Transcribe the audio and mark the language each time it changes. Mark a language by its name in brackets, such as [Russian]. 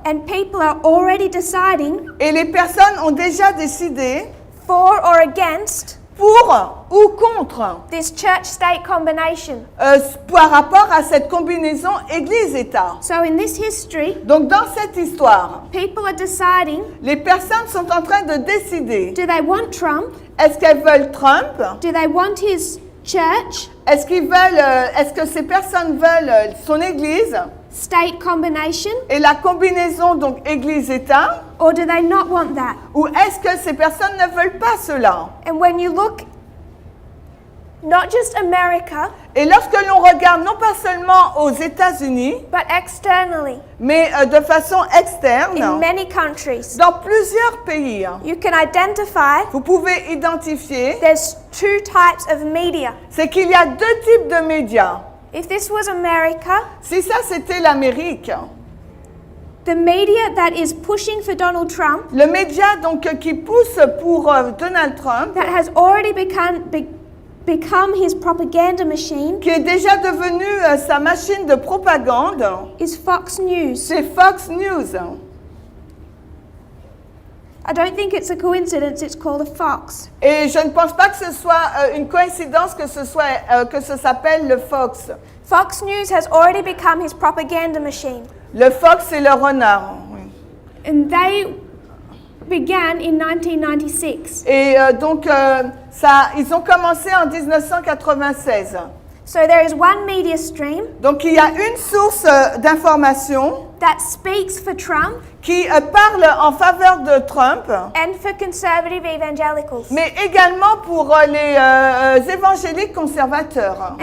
[English] and people are already deciding [French] Et les personnes ont déjà décidé [English] for or against [French] pour ou contre [English] this church-state combination. [French] par rapport à cette combinaison Église-État. [English] So in this history, [French] Donc dans cette histoire, [English] people are deciding, [French] les personnes sont en train de décider, [English] do they want Trump? [French] est-ce qu'elles veulent Trump? [English] Do they want his church? [French] Est-ce que ces personnes veulent son Église [English] State combination? [French] et la combinaison donc Église-État? [English] Or do they not want that? [French] Ou est-ce que ces personnes ne veulent pas cela? [English] And when you look, not just America, [French] Et lorsque l'on regarde non pas seulement aux États-Unis, [English] but externally, [French] mais de façon externe, [English] in many countries, [French] dans plusieurs pays, [English] you can identify [French] vous pouvez identifier, [English] there's two types of media. [French] c'est qu'il y a deux types de médias. [English] If this was America, [French] Si ça c'était l'Amérique, [English] the media that is pushing for Donald Trump, [French] le média donc qui pousse pour Donald Trump, [English] that has already become his propaganda machine, [French] qui est déjà devenu sa machine de propagande, [English] is Fox News. [French] c'est Fox News. [English] I don't think it's a coincidence it's called a fox. [French] Et je ne pense pas que ce soit une coïncidence que ça s'appelle le Fox. [English] Fox News has already become his propaganda machine. [French] Le Fox, c'est le renard. Oui. [English] And they began in 1996. [French] Et donc, ils ont commencé en 1996. [English] So there is one media stream [French] Donc, il y a une source d'information [English] that speaks for Trump [French] qui parle en faveur de Trump, [English] and for conservative evangelicals. [French] mais également pour les évangéliques conservateurs.